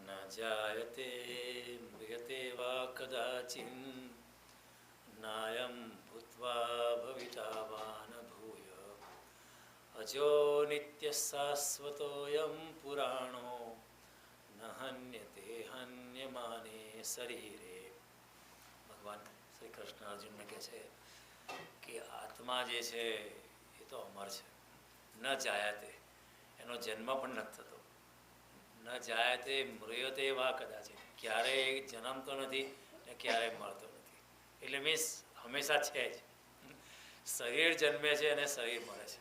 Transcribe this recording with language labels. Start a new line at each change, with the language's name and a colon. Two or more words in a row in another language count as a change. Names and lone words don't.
Sanskrit: जायते म्रियते वा कदाचिन् नायं भूत्वा भविता वा न भूय अजो नित्यः शाश्वतोऽयं पुराणो न हन्यते हन्यमाने शरीरे।
Gujarati: भगवान श्री कृष्ण अर्जुनને કહે છે કે આત્મા જે છે એ તો અમર છે,
Sanskrit: न जायते,
Gujarati: એનો જન્મ પણ નથી થતો,
Sanskrit: न जायते म्रियते वा कदाचित्,
Gujarati: ક્યારેય જન્મતો નથી ને ક્યારેય મરતો નથી. એટલે મીન્સ હંમેશા છે જ. શરીર જન્મે છે અને શરીર મરે છે.